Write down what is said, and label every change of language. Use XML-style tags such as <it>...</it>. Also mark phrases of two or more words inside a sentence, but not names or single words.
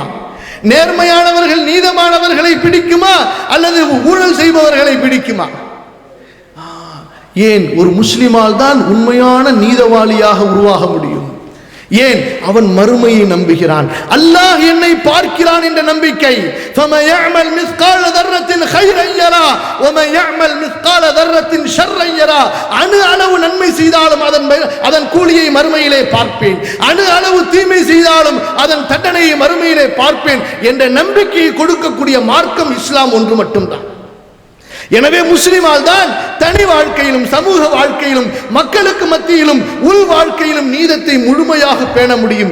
<ta>நேர்மையானவர்கள் நீதமானவர்களை பிடிக்குமா, அல்லது ஊழல் செய்பவர்களை பிடிக்குமா? ஏன் ஒரு முஸ்லிமால் தான் உண்மையான நீதவாளியாக உருவாக முடியும். ஏன்? அவன் மறுமையை நம்புகிறான், அல்லாஹ் என்னை பார்க்கிறான் என்ற நம்பிக்கை.</ta> <ar>فَمَنْ يَعْمَلْ مِثْقَالَ ذَرَّةٍ خَيْرًا يَرَهُ وَمَنْ يَعْمَلْ مِثْقَالَ ذَرَّةٍ شَرًّا يَرَهُ.</ar> <ta>அணு அளவு நன்மை செய்தாலும் அதன் கூலியை மறுமையிலே பார்ப்பேன், அணு அளவு தீமை செய்தாலும் அதன் தண்டனையை மறுமையிலே பார்ப்பேன் என்ற நம்பிக்கையை கொடுக்கக்கூடிய மார்க்கம் இஸ்லாம் ஒன்று மட்டும்தான். எனவே முஸ்லிமால் தான் தனி வாழ்க்கையிலும் சமூக வாழ்க்கையிலும் மக்களுக்கு மத்தியிலும் உள் வாழ்க்கையிலும் நீதத்தை முழுமையாக பேண முடியும்.</ta>